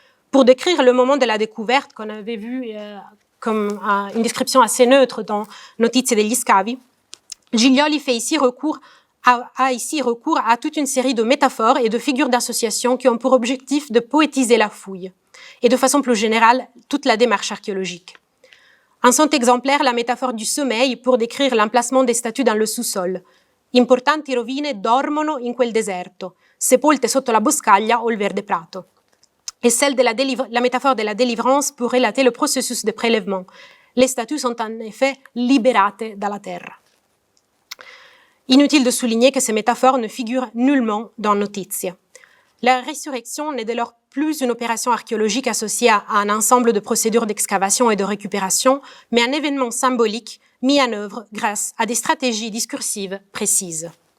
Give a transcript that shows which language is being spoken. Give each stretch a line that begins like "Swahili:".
French: Pour décrire le moment de la découverte, qu'on avait vu comme une description assez neutre dans Notizie degli scavi, Giglioli fait ici recours à toute une série de métaphores et de figures d'association qui ont pour objectif de poétiser la fouille et de façon plus générale toute la démarche archéologique. En sont exemplaires la métaphore du sommeil pour décrire l'emplacement des statues dans le sous-sol.
Italian: Importanti rovine dormono in quel deserto, sepolte sotto la boscaglia o il verde prato.
French: Et celle de la métaphore de la délivrance pour relater le processus de prélèvement. Les statues sont en effet
Italian: libérate dalla terra.
French: Inutile de souligner que ces métaphores ne figurent nullement dans Notizie. La résurrection n'est dès lors plus une opération archéologique associée à un ensemble de procédures d'excavation et de récupération, mais un événement symbolique mis en œuvre grâce à des stratégies discursives précises.